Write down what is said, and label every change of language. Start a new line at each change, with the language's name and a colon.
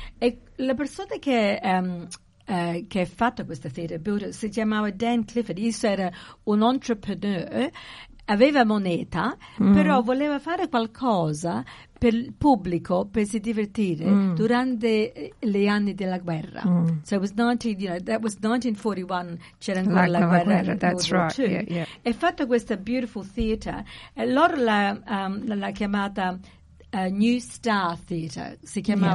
Italian: E la persona che... che ha fatto questa
English: theatre builder
Italian: si chiamava Dan Clifford. Io era un entrepreneur, aveva moneta, mm. però voleva fare qualcosa per il pubblico, per si divertire, mm. durante gli anni della guerra. Mm.
English: So it was 19, you know, that was 1941,
Italian: c'era ancora la guerra.
English: That's right. Yeah, yeah.
Italian: E ha fatto questa
English: beautiful theatre,
Italian: e loro l'ha chiamata New Star Theatre, si chiamava